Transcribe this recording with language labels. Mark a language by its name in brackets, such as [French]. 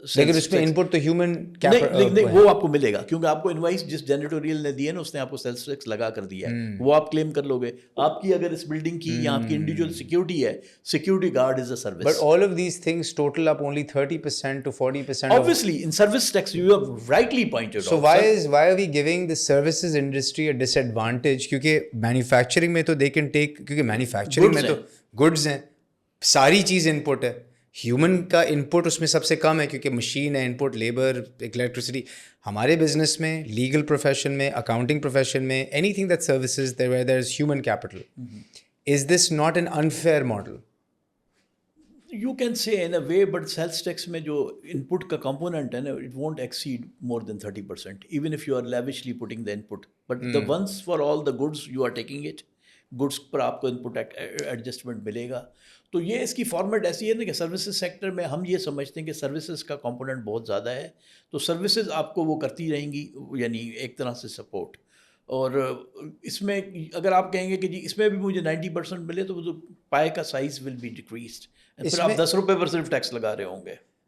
[Hindi] लेकिन उसमें इनपुट तो ह्यूमन नहीं, वो आपको मिलेगा, क्योंकि आपको इनवाइस जिस जेनिटोरियल ने दिया ना, उसने आपको सेल्स टैक्स लगा कर दिया है, वो आप क्लेम कर लोगे. आपकी अगर इस बिल्डिंग की या आपकी इंडिविजुअल सिक्योरिटी है, [English] Security guard is a service. But all of these things total up only 30% to 40%. Obviously, in service tax, you have rightly pointed out. So why are we giving the services industry a disadvantage? [Hindi] क्योंकि manufacturing में तो [English] they can take, [Hindi] क्योंकि manufacturing में तो goods हैं, सारी चीज़ input है. Human का इनपुट उसमें सबसे कम है, क्योंकि मशीन है, इनपुट लेबर, इलेक्ट्रिसिटी. हमारे बिजनेस में, लीगल प्रोफेशन में, अकाउंटिंग प्रोफेशन में, [English] Anything that services there is human capital. Is this not an unfair model? You can say in a way, but sales tax में जो input का component है ना, it won't exceed more than 30%, even if you are lavishly putting the input. But the once for all the goods you are taking it, goods पर आपको input adjustment मिलेगा. [Hindi] तो ये इसकी फॉर्मेट ऐसी है ना कि सर्विसेज सेक्टर में हम ये समझते हैं कि सर्विसेज का कंपोनेंट बहुत ज़्यादा है, तो सर्विसेज आपको वो करती रहेंगी, यानी एक तरह से सपोर्ट. और इसमें अगर आप कहेंगे कि जी इसमें भी मुझे 90% मिले, तो वो तो पाए का साइज [English] will be decreased, [Hindi] फिर आप 10 रुपये पर सिर्फ टैक्स लगा रहे होंगे.